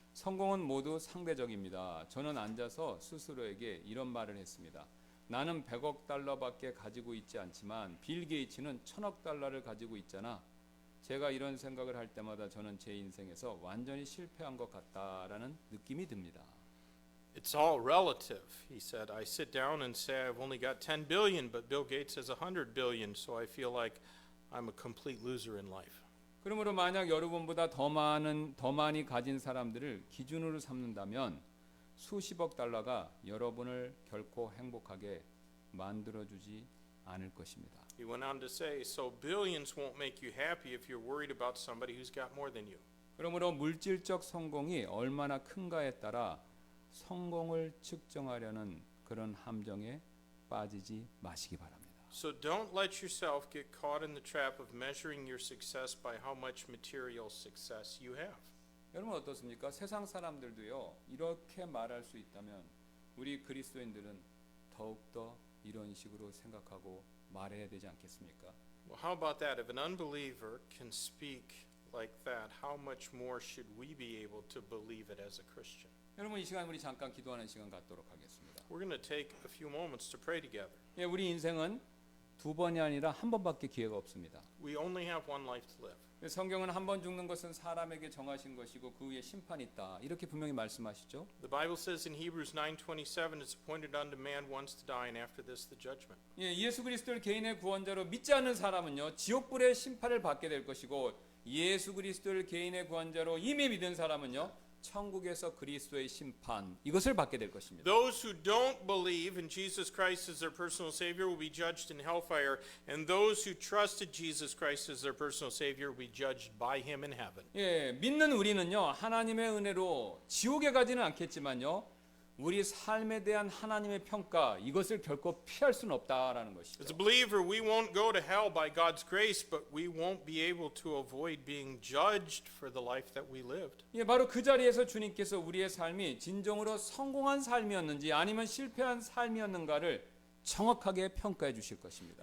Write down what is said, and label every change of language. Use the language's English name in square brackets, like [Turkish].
[Korean] 성공은 모두 상대적입니다. 저는 앉아서 스스로에게 이런 말을 했습니다. 나는 100억 달러밖에 가지고 있지 않지만 빌 게이츠는 1000억 달러를 가지고 있잖아. 제가 이런 생각을 할 때마다 저는 제 인생에서 완전히 실패한 것 같다라는 느낌이 듭니다. [English] It's all relative, he said. I sit down and say I've only got 10 billion, but Bill Gates has 100 billion, so I feel like I'm a complete loser in life. [Korean] 그러므로 만약 여러분보다 더 많이 가진 사람들을 기준으로 삼는다면 수십억 달러가 여러분을 결코 행복하게 만들어주지 않을 것입니다. [English] He went on to say, so billions won't make you happy if you're worried about somebody who's got more than you. [Korean] 그러므로 물질적 성공이 얼마나 큰가에 따라 성공을 측정하려는 그런 함정에 빠지지 마시기 바랍니다. [English] So don't let yourself get caught in the trap of measuring your success by how much material success you have. [Korean] 여러분 어떻습니까? 세상 사람들도요 이렇게 말할 수 있다면 우리 그리스도인들은 더욱더 이런 식으로 생각하고 말해야 되지 않겠습니까? [English] Well, how about that? If an unbeliever can speak like that, how much more should we be able to believe it as a Christian? [Korean] 여러분 이 시간 우리 잠깐 기도하는 시간 갖도록 하겠습니다. [English] We're going to take a few moments to pray together. [Korean] 예, 우리 인생은 두 번이 아니라 한 번밖에 기회가 없습니다. [English] We only have one life to live. [Korean] 성경은 한 번 죽는 것은 사람에게 정하신 것이고 그 후에 심판이 있다. 이렇게 분명히 말씀하시죠. [English] The Bible says in Hebrews 9:27, it's appointed unto man once to die, and after this the judgment. [Korean] 예, 예수 그리스도를 개인의 구원자로 믿지 않는 사람은요, 지옥불의 심판을 받게 될 것이고, 예수 그리스도를 개인의 구원자로 이미 믿은 사람은요, 천국에서 그리스도의 심판, 이것을 받게 될 것입니다. [English] Those who don't believe in Jesus Christ as their personal Savior will be judged in hellfire, and those who trusted Jesus Christ as their personal Savior will be judged by Him in heaven. [Korean] 예, 믿는 우리는요, 하나님의 은혜로 지옥에 가지는 않겠지만요, 우리 삶에 대한 하나님의 평가, 이것을 결코 피할 수는 없다라는 [English] As a [Korean] 것이죠. [English] believer, we won't go to hell by God's grace, but we won't be able to avoid being judged for the life that we lived. [Korean] 예, 바로 그 자리에서 주님께서 우리의 삶이 진정으로 성공한 삶이었는지 아니면 실패한 삶이었는가를 정확하게 평가해 주실 것입니다.